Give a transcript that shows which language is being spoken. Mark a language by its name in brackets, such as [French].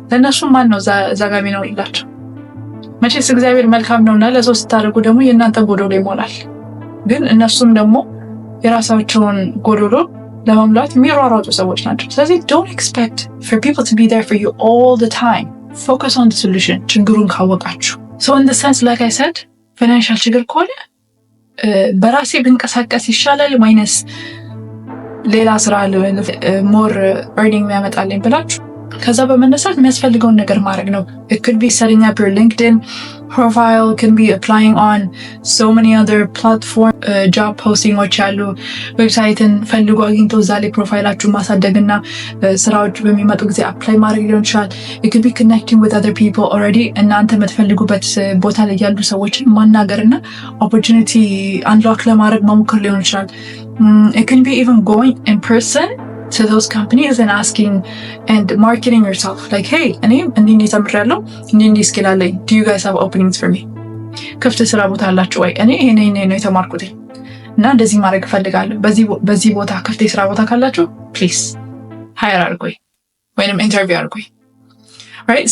[Amharic] ለእነሱ ማን ነው እዛ ጋር የሚኖርላቸው? መቼስ እግዚአብሔር መልካም ነውና ለሰው ስታደርጉ ደግሞ የእናንተ ጎዶሎ ይሞላል። ግን እነሱም ደግሞ የራሳቸውን ጎዶሎ ለመሙላት የሚሯሯጡ ሰዎች ናቸው። ስለዚህ [English] don't expect for people to be there for you all the time. Focus on the solution. [Amharic] ችግሩን ካወቃችሁ። [English] So in the sense, like I said, [Amharic] ፋይናንሻል ችግር ከሆነ በራሴ ብንቀሳቀስ ይሻላል ወይንስ ሌላ ስራ ሞር earning የሚያመጣልኝ ብላችሁ ከዛ በመነሳት የሚያስፈልገውን ነገር ማድረግ ነው። [English] It could be setting up your LinkedIn profile, it can be applying on so many other platform [Amharic] job postingዎች ያሉ ዌብሳይትን ፈልጎ አግኝቶ እዛ ላይ ፕሮፋይላችሁን ማሳደግና ስራዎች በሚመጡ ጊዜ አፕላይ ማድረግ ሊሆን ይችላል። [English] It could be connecting with other people already [Amharic] እናንተ የምትፈልጉበት ቦታ ላይ ያሉ ሰዎችን ማናገርና opportunity unlock ለማድረግ መሞከር ሊሆን ይችላል። [English] It can be even going in person to those companies and asking and marketing yourself like, hey, [Amharic] እኔም እንዲህ ተምሬያለሁ፣ እንዲህ ስኪል አለኝ, [English] do you guys have openings for me? [Amharic] ክፍት ስራ ቦታ አላችሁ ወይ? እኔ ይሄን ነው የተማርኩት እና እንደዚህ ማድረግ እፈልጋለሁ፣ በዚህ ቦታ ክፍት ስራ ቦታ ካላችሁ ፕሊዝ ሃየር አድርጉኝ ወይንም ኢንተርቪው አድርጉኝ። right?